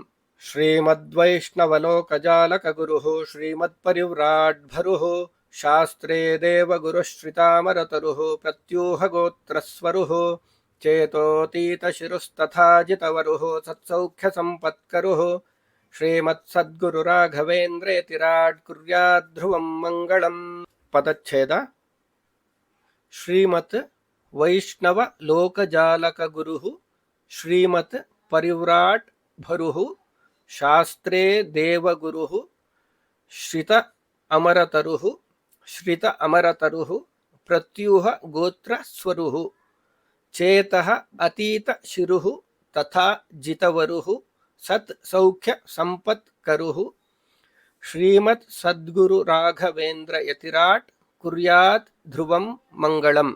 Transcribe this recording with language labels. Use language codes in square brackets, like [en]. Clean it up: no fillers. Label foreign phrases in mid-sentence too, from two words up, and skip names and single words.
[sa] ಶ್ರೀಮದ್ವೈಷ್ಣವಲೋಕಜಾಲಕ ಗುರು ಶ್ರೀಮತ್ ಪರಿವ್ರಾಡ್ ಭರು ಶಾಸ್ತ್ರೇ ದೇವಗುರು ಶ್ರಿತಾಮರತರು ಪ್ರತ್ಯೂಹ ಗೋತ್ರಸ್ವರು ಚೇತೋತೀತ ಶಿರುಸ್ತಥಾ ಜಿತವರು ಸತ್ಸೌಖ್ಯ ಸಂಪತ್ಕರು ಶ್ರೀಮತ್ ಸದ್ಗುರು ರಾಘವೇಂದ್ರ ಯತಿರಾಟ್ ಕುರ್ಯಾತ್ ಧ್ರುವಂ ಮಂಗಳಂ. [kn] ಪದಚ್ಛೇದ. [sa] ಶ್ರೀಮತ್ ವೈಷ್ಣವ ಲೋಕಜಾಲಕ ಗುರು ಶ್ರೀಮತ್ ಪರಿವ್ರಾಟ್ ಭರು ಶಾಸ್ತ್ರೇ ದೇವಗುರು ಶ್ರಿತ ಅಮರತರು ಪ್ರತ್ಯೂಹ ಗೋತ್ರ ಸ್ವರು ಚೇತಃ ಅತೀತ ಶಿರು ತಥಾ ಜಿತವರು ಸತ್ ಸೌಖ್ಯ ಸಂಪತ್ಕರು ಶ್ರೀಮತ್ ಸದ್ಗುರು ರಾಘವೇಂದ್ರ ಯತಿರಾಟ್ ಕುರ್ಯಾತ್ ಧ್ರುವಂ ಮಂಗಳಂ.